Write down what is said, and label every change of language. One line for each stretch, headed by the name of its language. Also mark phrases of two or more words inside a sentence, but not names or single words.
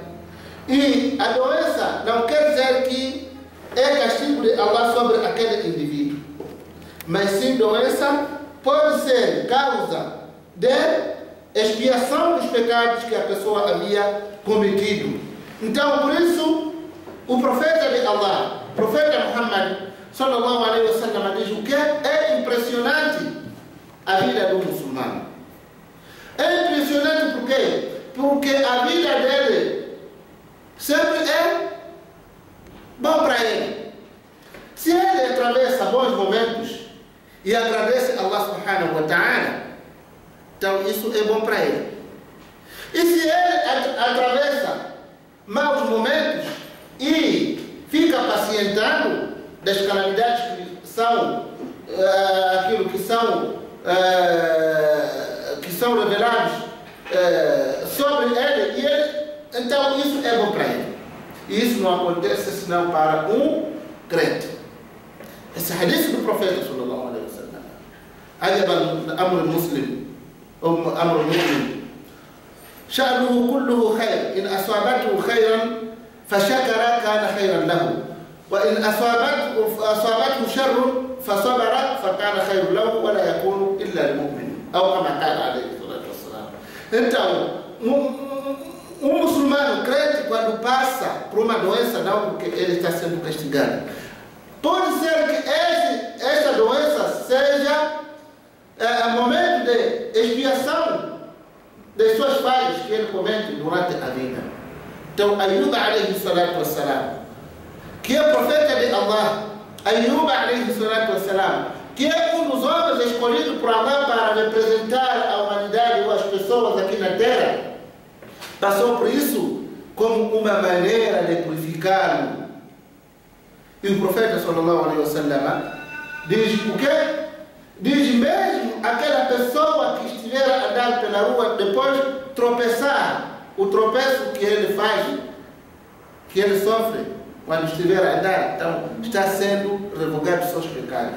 Portuguese: E a doença não quer dizer que é castigo de Allah sobre aquele indivíduo. Mas sim, doença pode ser causa de expiação dos pecados que a pessoa havia cometido. Então, por isso, o profeta de Allah, o profeta Muhammad
Arabic: صلى الله عليه وسلم,
Portuguese: diz o que é impressionante a vida do muçulmano. É impressionante por quê? Porque a vida dele sempre é bom para ele. Se ele atravessa bons momentos e agradece a
Arabic: الله سبحانه وتعالى,
Portuguese: então isso é bom para ele. E se ele atravessa maus momentos e fica pacientando das calamidades que são aquilo que são revelados sobre ele, então isso é bom para ele. E isso não acontece senão para um crente. Esse hadith do profeta
Arabic: صلى الله عليه وسلم، عجب الأمر المسلم ou أمر المؤمن، شأنه كله خير، إن أصابته خيرا فشكر كان خيرا له، وإن أصابته شر فصبر فكان خير له، ولا يكون إلا للمؤمن.
Portuguese: Ou como
Arabic: قال عليه الصلاة والسلام.
Portuguese: Então, um muçulmano crente, quando passa por uma doença, não porque ele está sendo castigado, pode ser que essa doença seja momento de expiação das suas falhas que ele comete durante a vida. Então,
Arabic: أيوب عليه الصلاة والسلام,
Portuguese: que é o profeta de Allah, Ayub
Arabic: عليه الصلاة والسلام,
Portuguese: que é um dos homens escolhidos por Allah para representar a humanidade ou as pessoas aqui na Terra, passou por isso como uma maneira de purificá-lo. E o profeta
Arabic: صلى الله عليه وسلم
Portuguese: diz o quê? Diz mesmo aquela pessoa que estiver a andar pela rua, depois tropeçar, o tropeço que ele faz, que ele sofre quando estiver a andar, então está sendo revogado seus pecados.